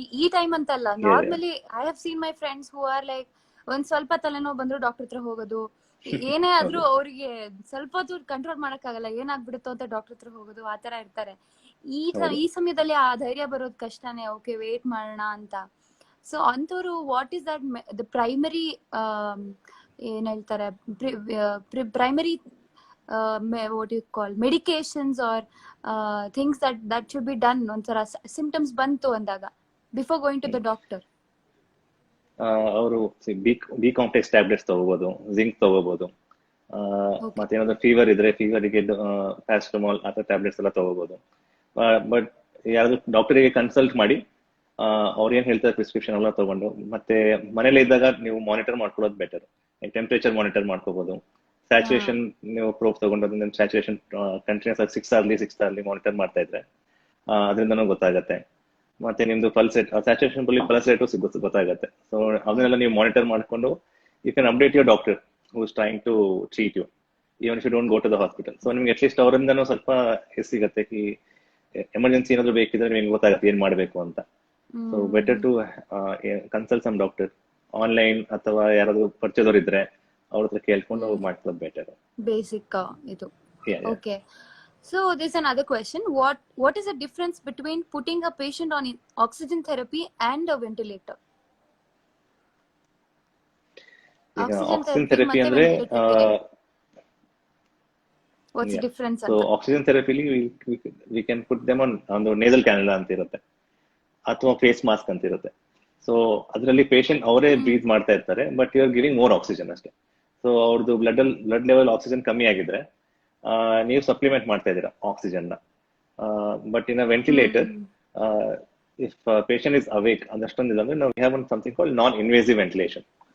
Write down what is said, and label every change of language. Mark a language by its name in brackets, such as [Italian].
[Kannada] ಈ ಟೈಮ್ ಅಂತಲ್ಲ, normally [English] I have seen my friends who are like [Kannada] ಒಂದ್ ಸ್ವಲ್ಪ ತಲೆನೋವು ಬಂದ್ರು ಡಾಕ್ಟರ್ ಹತ್ರ ಹೋಗೋದು, ಏನೇ ಆದ್ರೂ ಅವ್ರಿಗೆ ಸ್ವಲ್ಪ ಹೊತ್ತು ಕಂಟ್ರೋಲ್ ಮಾಡಕ್ಕಾಗಲ್ಲ, ಏನಾಗ್ಬಿಡುತ್ತೋ ಅಂತ ಡಾಕ್ಟರ್ ಹತ್ರ ಹೋಗೋದು, ಆತರ ಇರ್ತಾರೆ. ಈ ಸಮಯದಲ್ಲಿ ಆ ಧೈರ್ಯ ಬರೋದು ಕಷ್ಟನೇ. ಓಕೆ, ವೇಟ್ ಮಾಡೋಣ ಅಂತ. ಸೊ ಅಂತವ್ರು [English] what is that the primary [Kannada] ಏನ್ ಹೇಳ್ತಾರೆ, [English] primary what you call medications or things that should be done ಒಂಥರ symptoms [Kannada] ಬಂತು ಅಂದಾಗ [English] before going to the doctor? [Kannada] ಅವರು ಬಿ ಕಾಂಪ್ಲೆಕ್ಸ್ ಟ್ಯಾಬ್ಲೆಟ್ಸ್ ತಗೋಬಹುದು, ಜಿಂಕ್ ತಗೋಬಹುದು, ಮತ್ತೆ ಏನಾದ್ರು ಫೀವರ್ ಇದ್ರೆ ಫೀವರ್ಗೆ ಪ್ಯಾರಾಸಿಟಮಾಲ್ ಅಥವಾ ಟ್ಯಾಬ್ಲೆಟ್ಸ್ ಎಲ್ಲ ತಗೋಬಹುದು. ಬಟ್ ಯಾರಾದ್ರೂ ಡಾಕ್ಟರಿಗೆ ಕನ್ಸಲ್ಟ್ ಮಾಡಿ ಅವ್ರು ಏನ್ ಹೇಳ್ತಾರೆ ಪ್ರಿಸ್ಕ್ರಿಪ್ಷನ್ ಎಲ್ಲ ತಗೊಂಡು, ಮತ್ತೆ ಮನೇಲಿ ಇದ್ದಾಗ ನೀವು ಮಾನಿಟರ್ ಮಾಡ್ಕೊಳ್ಳೋದು ಬೆಟರ್. ಟೆಂಪರೇಚರ್ ಮಾನಿಟರ್ ಮಾಡ್ಕೋಬಹುದು, ಸ್ಯಾಚುರೇಷನ್ ನೀವು ಪ್ರೋಬ್ ತಗೊಂಡು ಸ್ಯಾಚುರೇಷನ್ ಕಂಟಿನ್ಯೂಸ್ ಆಗಿ 6 hourly ಮಾನಿಟರ್ ಮಾಡ್ತಾ ಇದ್ರೆ ಅದರಿಂದನೂ ಗೊತ್ತಾಗತ್ತೆ. ಮತ್ತೆ ನಿಮ್ದು pulse rate, saturation pulse rate ಗೊತ್ತಾಗತ್ತೆ. ಸೊ ಅದನ್ನೆಲ್ಲ ನೀವು ಮಾನಿಟರ್ ಮಾಡ್ಕೊಂಡು [English] You can update your doctor who is trying to treat you even if you don't go to the hospital. [Kannada] So ನಿಮ್ಗೆ ಅಟ್ಲೀಸ್ಟ್ ಅವರಿಂದನೂ ಸ್ವಲ್ಪ ಸಿಗತ್ತೆ, ಈ ಎಮರ್ಜೆನ್ಸಿ ಏನಾದ್ರು ಬೇಕಿದ್ರೆ ನಿಮ್ಗೆ ಗೊತ್ತಾಗತ್ತೆ ಏನ್ ಮಾಡ್ಬೇಕು ಅಂತ. So [English] better to consult some doctor online, [Kannada] ಅಥವಾ ಯಾರಾದ್ರೂ ಪರಿಚಯದವ್ರು ಇದ್ರೆ ಅವ್ರ ಹತ್ರ ಕೇಳ್ಕೊಂಡು ಮಾಡ್ಕೊಳ್ಳೋದು ಬೆಟರ್. ಬೇಸಿಕ್ ಇದು. [English] Okay, so there's another question. What is the difference between putting a patient on oxygen therapy and a ventilator? Oxygen therapy ಅಂದ್ರೆ what's the difference? So oxygen therapy we can put them on the nasal cannula [Kannada] ಅಂತ ಇರುತ್ತೆ, ಅಥವಾ face mask ಅಂತ ಇರುತ್ತೆ. So ಅದರಲ್ಲಿ patient ಅವರೇ breathe ಮಾಡ್ತಾ ಇರ್ತಾರೆ, [English] but you are giving more oxygen [Kannada] ಅಷ್ಟೇ. ಸೊ ಅವ್ರದ್ದು ಬ್ಲಡ್ ಲೆವೆಲ್ ಆಕ್ಸಿಜನ್ ಕಮ್ಮಿ ಆಗಿದ್ರೆ ನೀವು ಸಪ್ಲಿಮೆಂಟ್ ಮಾಡ್ತಾ ಇದ್ದೀರಾ ಆಕ್ಸಿಜನ್ ನ. [English] but in a ventilator if patient is awake [Kannada] ಅದಷ್ಟೊಂದು ಇದಂದ್ರೆ ನಾವು [English] Have one something called non invasive ventilation.